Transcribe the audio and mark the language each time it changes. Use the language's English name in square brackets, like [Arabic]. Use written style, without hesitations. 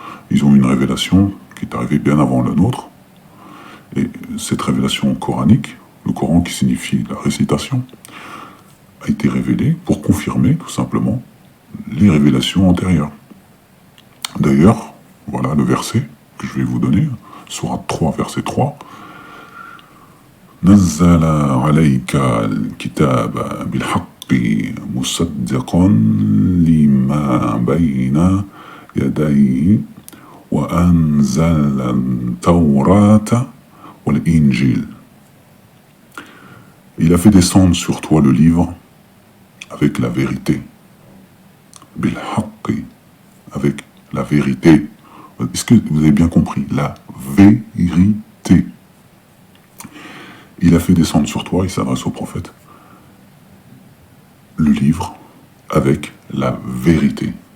[French] Ils ont une révélation qui est arrivée bien avant la nôtre, et cette révélation coranique, le Coran qui signifie la récitation, a été révélée pour confirmer tout simplement les révélations antérieures. D'ailleurs, voilà le verset que je vais vous donner, Sourate 3, verset 3. [Arabic] نزل عليك الكتاب بالحق مصدقا لما بين يديه وأنزل التوراة والإنجيل. [French] Il a fait descendre sur toi le livre avec la vérité. Bilhaqi, avec la vérité. Est-ce que vous avez bien compris? La vérité. Il a fait descendre sur toi, il s'adresse au prophète, le livre avec la vérité.